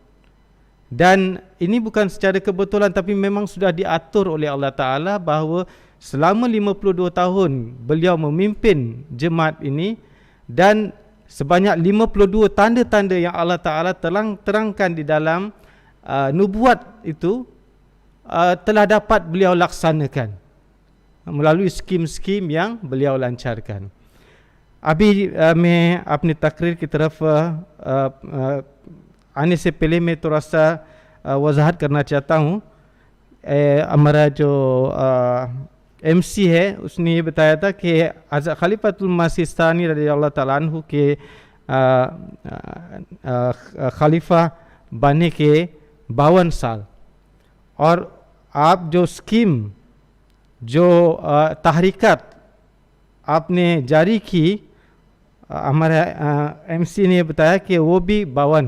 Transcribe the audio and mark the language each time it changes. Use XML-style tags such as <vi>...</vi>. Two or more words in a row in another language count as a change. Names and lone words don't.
<ms>Dan ini bukan secara kebetulan, tapi memang sudah diatur oleh Allah Ta'ala bahawa selama 52 tahun beliau memimpin jemaat ini, dan sebanyak 52 tanda-tanda yang Allah Ta'ala terangkan di dalam nubuat itu telah dapat beliau laksanakan melalui skim-skim yang beliau lancarkan.</ms> <hi>अभी मैं अपनी तकरीर की तरफ आने से पहले मैं थोड़ा सा वजाहत करना चाहता हूँ. हमारा जो MC है उसने ये बताया था कि हज़रत खलीफतुल मसीह सानी</hi> <ar>رضي الله تعالى عنه</ar> <hi>के खलीफा बनने के 52 साल, और आप जो स्कीम जो तहरीकत आपने जारी की, हमारा MC ने बताया कि वो भी 52.</hi>